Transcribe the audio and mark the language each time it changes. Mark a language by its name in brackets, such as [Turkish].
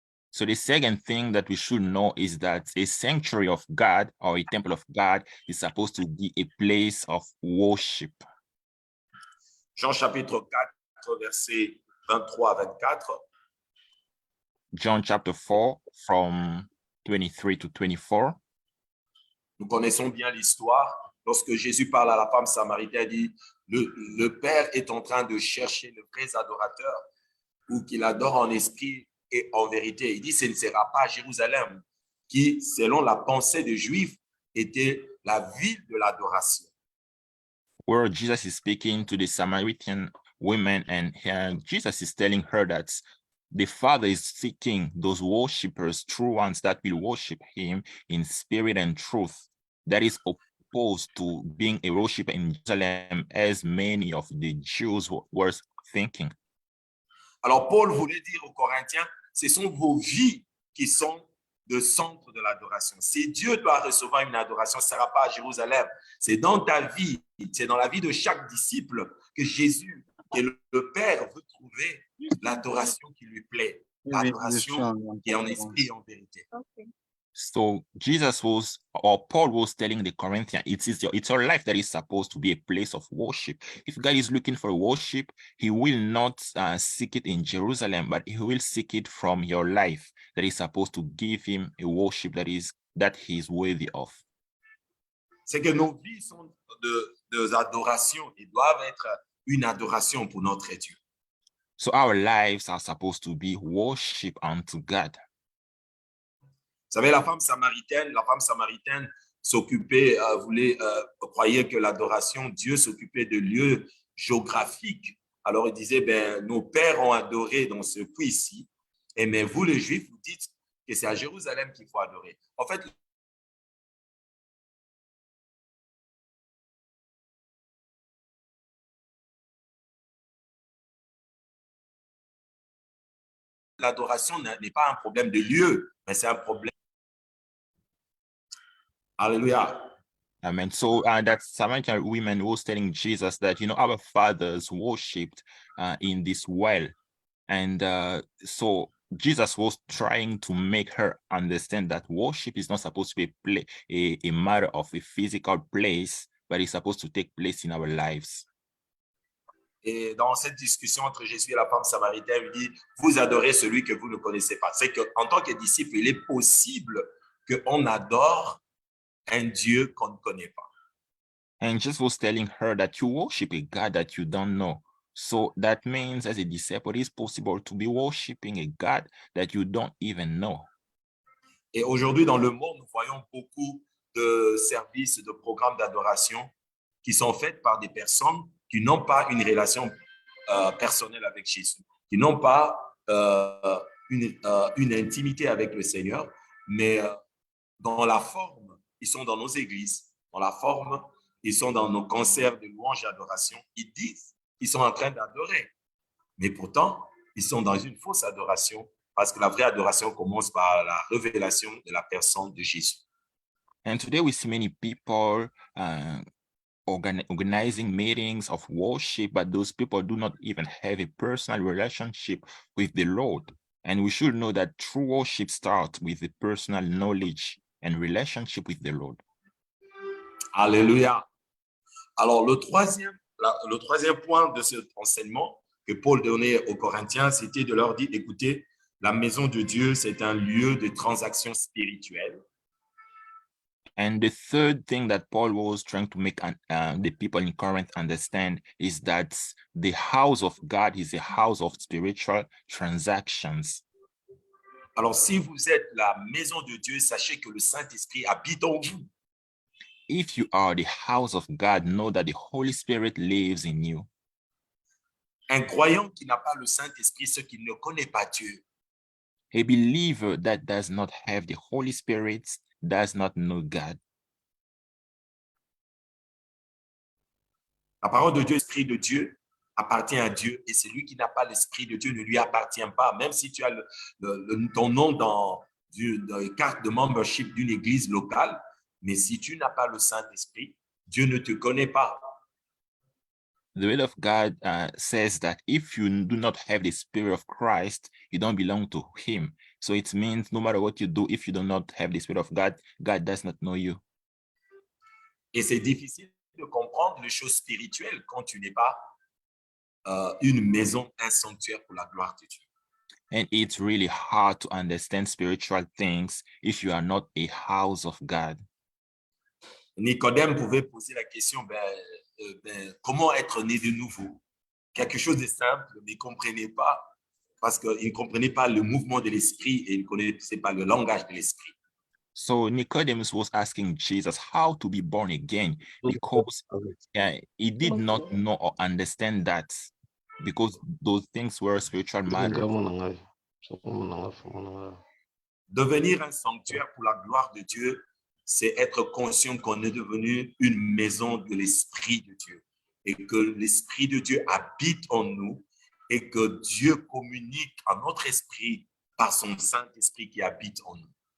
[English] So the second thing that we should know is that a sanctuary of God or a temple of God is supposed to be a place of worship. [French] Jean chapitre 4, versets 23 à 24. [English] John chapter 4 from 23 to 24. [French] Nous connaissons bien l'histoire. Lorsque Jésus parle à la femme samaritaine, il dit, le Père est en train de chercher le vrai adorateur ou qu'il adore en esprit et en vérité. Il dit, ce ne sera pas Jérusalem qui, selon la pensée des Juifs, était la ville de l'adoration. [English] Where Jesus is speaking to the Samaritan woman, and Jesus is telling her that the Father is seeking those worshippers, true ones that will worship him in spirit and truth. That is opposed to being a worshiper in Jerusalem, as many of the Jews were thinking. [French] Alors, Paul voulait dire aux Corinthiens, ce sont vos vies qui sont le centre de l'adoration. Si Dieu doit recevoir une adoration, ce ne sera pas à Jérusalem. C'est dans ta vie, c'est dans la vie de chaque disciple que Jésus, que le Père veut trouver l'adoration qui lui plaît, l'adoration qui est en esprit et en vérité. [English] Okay. So Paul was telling the Corinthians, it's your life that is supposed to be a place of worship. If God is looking for worship, he will not seek it in Jerusalem, but he will seek it from your life that is supposed to give him a worship that he is worthy of. [French] C'est que nos vies sont de adoration et doivent être une adoration pour notre Dieu. [English] So our lives are supposed to be worship unto God. [French] Vous savez, la femme samaritaine s'occupait, croyait que l'adoration, Dieu s'occupait de lieux géographiques. Alors, il disait, nos pères ont adoré dans ce puits-ci, mais vous, les Juifs, vous dites que c'est à Jérusalem qu'il faut adorer. En fait, l'adoration n'est pas un problème de lieu, mais c'est un problème. Alléluia. Amen. [English] So that Samaritan woman was telling Jesus that, our fathers worshipped in this well. And so Jesus was trying to make her understand that worship is not supposed to be a matter of a physical place, but it's supposed to take place in our lives. [French] Et dans cette discussion entre Jésus et la femme samaritaine, il dit, vous adorez celui que vous ne connaissez pas. C'est qu'en tant que disciple, il est possible qu'on adore un Dieu qu'on ne connaît pas. [English] And Jesus was telling her that you worship a God that you don't know. So that means as a disciple, it is possible to be worshiping a God that you don't even know. [French] Et aujourd'hui, dans le monde, nous voyons beaucoup de services, de programmes d'adoration qui sont faits par des personnes qui n'ont pas une relation personnelle avec Jésus, qui n'ont pas une intimité avec le Seigneur, mais dans la forme, ils sont dans nos églises, dans la forme, ils sont dans nos concerts de louanges et d'adoration. Ils disent qu'ils sont en train d'adorer, mais pourtant, ils sont dans une fausse adoration parce que la vraie adoration commence par la révélation de la personne de Jésus. [English] And today we see many people organizing meetings of worship, but those people do not even have a personal relationship with the Lord. And we should know that true worship starts with the personal knowledge and relationship with the Lord. [French] Alléluia. Alors, le troisième point de cet enseignement que Paul donnait aux Corinthiens, c'était de leur dire, écoutez, la maison de Dieu, c'est un lieu de transaction spirituelle. [English] And the third thing that Paul was trying to make the people in Corinth understand is that the house of God is a house of spiritual transactions. [French] Alors, si vous êtes la maison de Dieu, sachez que le Saint-Esprit habite en vous. [English] If you are the house of God, know that the Holy Spirit lives in you. [French] Un croyant qui n'a pas le Saint-Esprit, ce qui ne connaît pas Dieu, [English] A believer that does not have the Holy Spirit does not know God. [French] la parole de Dieu, l'Esprit de Dieu, appartient à Dieu et celui qui n'a pas l'Esprit de Dieu ne lui appartient pas. Même si tu as ton nom dans la carte de membership d'une église locale, mais si tu n'as pas le Saint-Esprit, Dieu ne te connaît pas. [English] The will of God says that if you do not have the Spirit of Christ, you don't belong to Him. So it means no matter what you do, if you do not have the Spirit of God, God does not know you. [French] Et c'est difficile de comprendre les choses spirituelles quand tu n'es pas une maison, un sanctuaire pour la gloire de Dieu. [English] And it's really hard to understand spiritual things if you are not a house of God. [French] Nicodème pouvait poser la question, comment être né de nouveau? Quelque chose de simple, mais il ne comprenait pas parce qu'il ne comprenait pas le mouvement de l'esprit et il ne connaissait pas le langage de l'esprit. [English] So Nicodemus was asking Jesus how to be born again because he did not know or understand that because those things were spiritual matters. [French] Devenir un sanctuaire pour la gloire de Dieu, c'est être conscient qu'on est devenu une maison de l'Esprit de Dieu et que l'Esprit de Dieu habite en nous et que Dieu communique à notre esprit par son Saint-Esprit qui habite en nous.